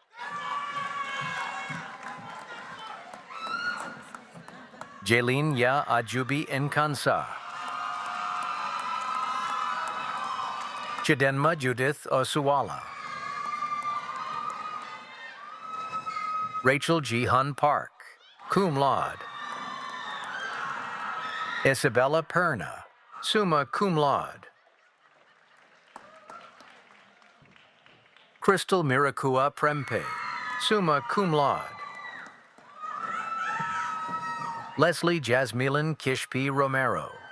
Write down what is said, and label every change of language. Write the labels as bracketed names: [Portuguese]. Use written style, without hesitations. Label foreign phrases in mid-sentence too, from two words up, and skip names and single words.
[English] Jaylene Ya Ajubi Nkansa. Chidenma Judith Osuwala. Rachel Jihan Park, [Latin] cum laude. Isabella Perna, summa cum laude. Crystal Mirakua Prempe, summa cum laude. [English] Leslie Jasmine Kishpi Romero.